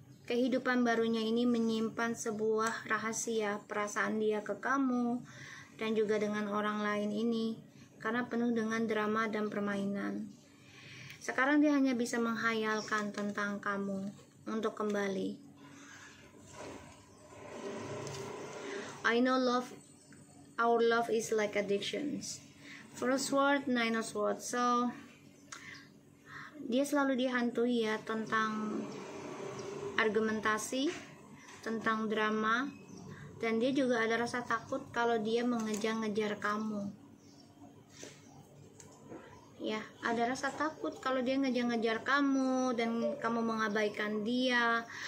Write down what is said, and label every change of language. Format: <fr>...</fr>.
<id>kehidupan barunya ini menyimpan sebuah rahasia perasaan dia ke kamu dan juga dengan orang lain ini, karena penuh dengan drama dan permainan. Sekarang dia hanya bisa menghayalkan tentang kamu untuk kembali.</id> <en>I know our love is like addictions. First word, Nine of Swords.</en> <id>So dia selalu dihantui ya tentang argumentasi, tentang drama, dan dia juga ada rasa takut kalau dia mengejar-ngejar kamu. Ya, ada rasa takut kalau dia ngejar-ngejar kamu dan kamu mengabaikan dia.</id>